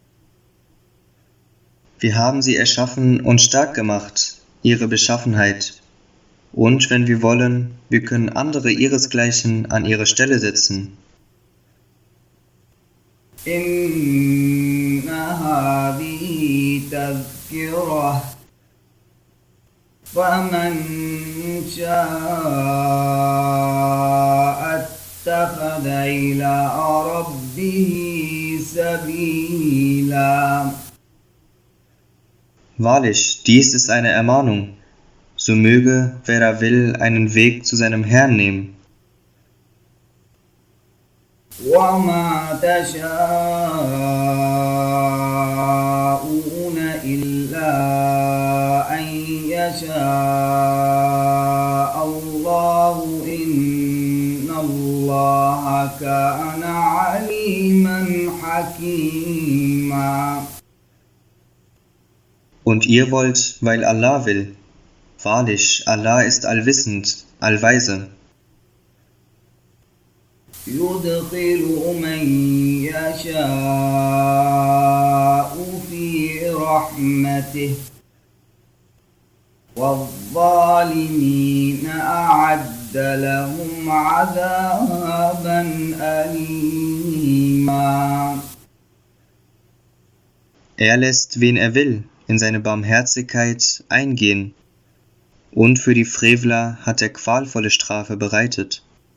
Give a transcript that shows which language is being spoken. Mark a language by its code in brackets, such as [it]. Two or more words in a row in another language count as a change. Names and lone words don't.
[de] Wir haben sie erschaffen und stark gemacht, ihre Beschaffenheit. Und wenn wir wollen, wir können andere ihresgleichen an ihre Stelle setzen. [ar] إن هذه تذكرة فمن شاء اتخذ إلى ربه سبيلا. [de] Wahrlich, dies ist eine Ermahnung. So möge, wer da will, einen Weg zu seinem Herrn nehmen. [ar] وما تشاءون إلا أن يشاء الله إن الله كان عليما حكيما. [de] Und ihr wollt, weil Allah will. Wahrlich, Allah ist allwissend, allweise. [ar] يدخل من يشاء في رحمته والظالمين أعد لهم عذابا أليما. [de] Er lässt, wen er will, in seine Barmherzigkeit eingehen, und für die Frevler hat er qualvolle Strafe bereitet.